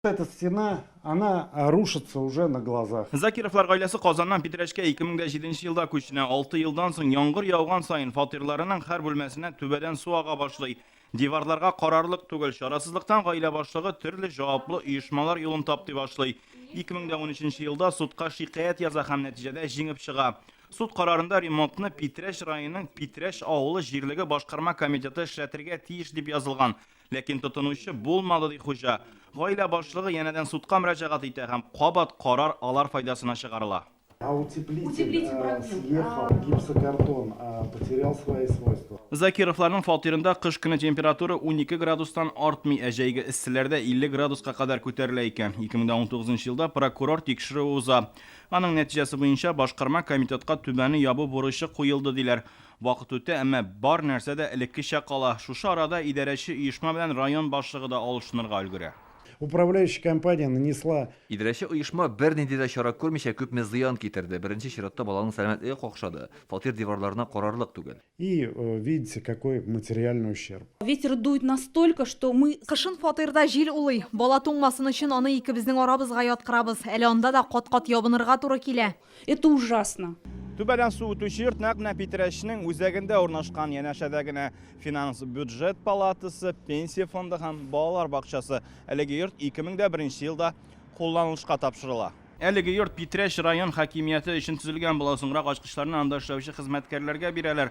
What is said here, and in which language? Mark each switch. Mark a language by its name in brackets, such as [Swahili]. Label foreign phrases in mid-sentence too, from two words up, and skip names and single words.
[Russian] Эта стена, она рушится уже на глазах. [Tatar] Zakirovlar гаиләсе Казаннан Питрәшкә 2007 елда күченә. 6 елдан соң яңгыр яуган сайын фатирларының һәр бүлмәсенә түбәдән су ага башлый. Диварларга карарлык түгел, шарасызлыктан гаилә башлыгы төрле җаваплы оешмалар юлын тапты башлый. 2013 елда судка шикаят яза һәм нәтиҗәдә җиңеп чыга. Суд карарында ремонтны Питрәш районының Питрәш авылы җирлеге башкарма комитеты эшләтергә тиеш дип язылган. Ләкин тотынучы булмады ди хуҗа. Гаилә башлыгы янәдән судка мөрәҗәгать итә һәм кабат карар алар файдасына чыгарыла. [Russian] А утеплитель съехал, гипсокартон потерял свои свойства. [Tatar] Закировларның фатирында кыш көне температура 12 градустан артмый, ә җәйге эсселәрдә 50 градуска кадәр күтәрелә икән. 2019 елда прокурор тикшерү уза. Аның нәтиҗәсе буенча башкарма комитетка түбәне ябу бурычы куелды диләр. Вакыт үтә, әмма бар нәрсә дә элеккечә кала. Шушы арада идарәче оешма белән район башлыгы да алышынырга өлгерә. [Russian] Управляющая компания нанесла... [Tatar] Идарәче оешма бернинди дә чара күрмичә күпме зыян китерде. Беренче чиратта баланың сәламәтлеге какшады. Фатир диварларына карарлык түгел. [Russian] И видите, какой материальный ущерб. Ветер дует настолько, что мы... [Tatar] Кышын фатирда җил улый. Бала туңмасын өчен аны икебезнең арабызга яткырабыз. Әле анда да кат-кат ябынырга туры килә. [Russian] Это ужасно. [Tatar] Түбәдән су үтүче йорт нәкъ Питрәшнең үзәгендә урнашкан, янәшәдә генә финанс бюджет палатасы, пенсия фонды һәм балалар бакчасы. Әлеге йорт 2001 елда кулланылышка тапшырыла. Әлеге йорт Питрәш район хакимияте өчен төзелгән була, соңрак ачкычларны анда эшләүче хезмәткәрләргә бирәләр.